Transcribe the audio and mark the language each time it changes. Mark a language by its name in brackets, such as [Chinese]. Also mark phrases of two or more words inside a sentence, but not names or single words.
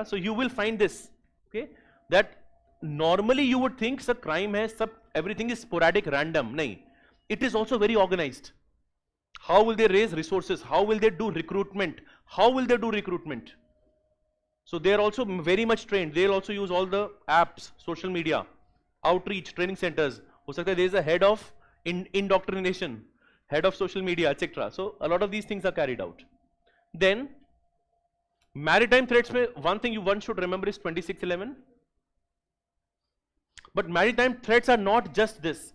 [English] So you will find this, okay, that normally you would think [Hindi] sir crime hai, [English] everything is sporadic, random. Nahin, it is also very organized. How will they raise resources? How will they do recruitment? How will they do recruitment? So they are also very much trained. They will also use all the apps, social media, outreach, training centers. [Hindi] Ho sakta hai [English] there is a head of indoctrination, head of social media, etc. So a lot of these things are carried out. Then maritime threats mein one thing one should remember is 2611. But maritime threats are not just this.